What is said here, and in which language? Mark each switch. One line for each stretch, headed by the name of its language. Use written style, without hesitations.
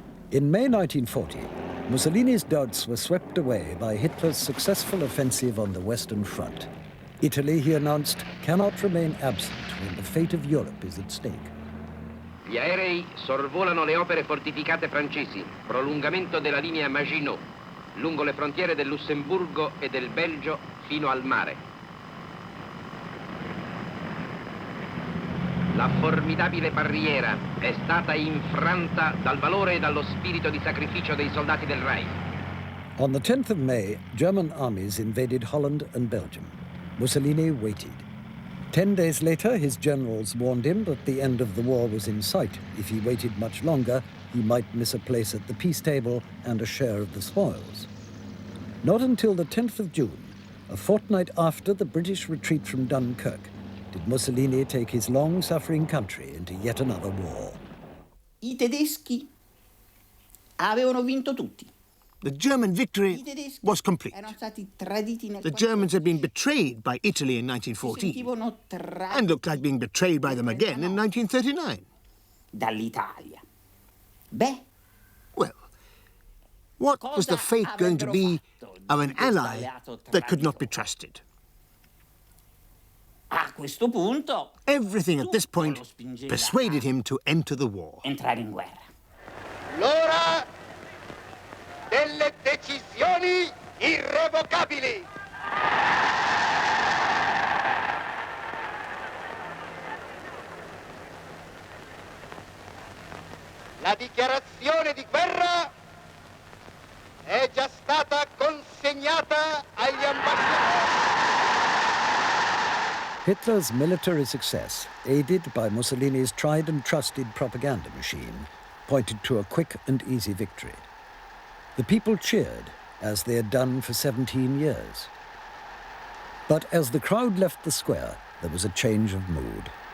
English: In May 1940, Mussolini's doubts were swept away by Hitler's successful offensive on the Western Front. Italy, he announced, cannot remain absent when the fate of Europe is at stake.
Italian: Gli aerei sorvolano le opere fortificate francesi, prolungamento della linea Maginot, lungo le frontiere del Lussemburgo e del Belgio fino al mare. La formidabile barriera è stata infranta dal valore e dallo spirito di sacrificio dei soldati del Reich.
English: On the 10th of May, German armies invaded Holland and Belgium. Mussolini waited. 10 days later, his generals warned him that the end of the war was in sight. If he waited much longer, he might miss a place at the peace table and a share of the spoils. Not until the 10th of June, a fortnight after the British retreat from Dunkirk, did Mussolini take his long-suffering country into yet another war.
Italian: I tedeschi avevano vinto tutti.
English: The German victory was complete. The Germans had been betrayed by Italy in 1914 and looked like being betrayed by them again in 1939.
Italian: Dall'Italia.
English: Well, what was the fate going to be of an ally that could not be trusted? Everything at this point persuaded him to enter the war.
Italian: L'ora delle decisioni irrevocabili. La dichiarazione di guerra è già stata consegnata agli ambasciatori.
English: Hitler's military success, aided by Mussolini's tried and trusted propaganda machine, pointed to a quick and easy victory. The people cheered, as they had done for 17 years. But as the crowd left the square, there was a change of mood.